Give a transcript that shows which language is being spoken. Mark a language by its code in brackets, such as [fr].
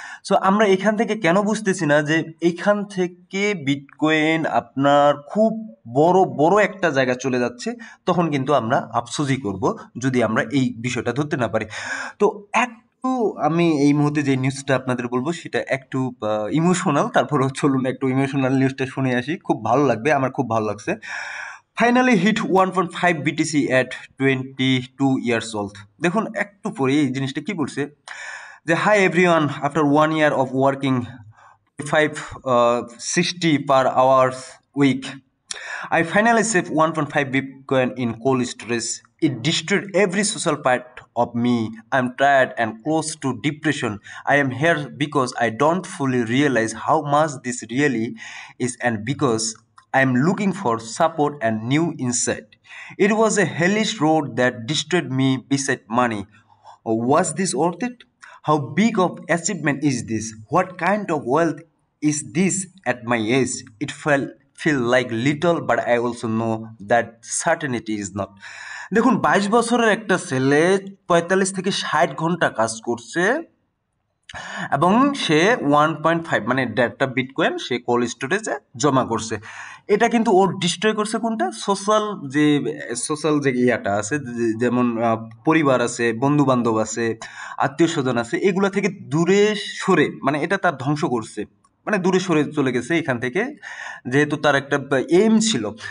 [bn] So আমরা এখান থেকে কেন বুঝতেছি না যে এইখান থেকে বিটকয়েন আপনার খুব বড় বড় একটা জায়গা চলে যাচ্ছে, তখন কিন্তু আমরা আফসোসই করব যদি আমরা এই বিষয়টা ধরতে না পারি। তো একটু আমি এই মুহূর্তে যে নিউজটা আপনাদের বলবো সেটা একটু ইমোশনাল, তারপরে চলুন একটু ইমোশনাল নিউজটা শুনে আসি, খুব ভালো লাগবে, আমার খুব ভালো লাগছে। [en] Finally hit 1.5 BTC at 22 years old। [bn] দেখুন, একটু পরে এই জিনিসটা কি বলছে, যে [en] Hi everyone, after 1 year of ওয়ার্কিং 560 per hours week, I finally saved 1.5 Bitcoin in cold storage. It destroyed every social part of me. I'm tired and close to depression. I am here because I don't fully realize how much this really is and because I'm looking for support and new insight. It was a hellish road that destroyed me beside money. Was this worth it? How big of achievement is this? What kind of wealth is this at my age? It feel like little, but I also know that certainty is not. [bn] দেখুন 22 বছরের একটা ছেলে 45 থেকে 60 ঘন্টা কাজ করছে এবং সে 1.5 মানে 1.5টা বিটকয়েন সে কোল্ড স্টোরেজে জমা করছে। এটা কিন্তু ওর ডিস্ট্রয় করছে কোনটা সোশ্যাল যে ইয়াটা আছে যেমন পরিবার আছে, বন্ধু বান্ধব আছে, আত্মীয় স্বজন আছে, এগুলা থেকে দূরে সরে মানে এটা তার ধ্বংস করছে, মানে দূরে সরে চলে গেছে এখান থেকে, যেহেতু তার একটা এইম ছিল।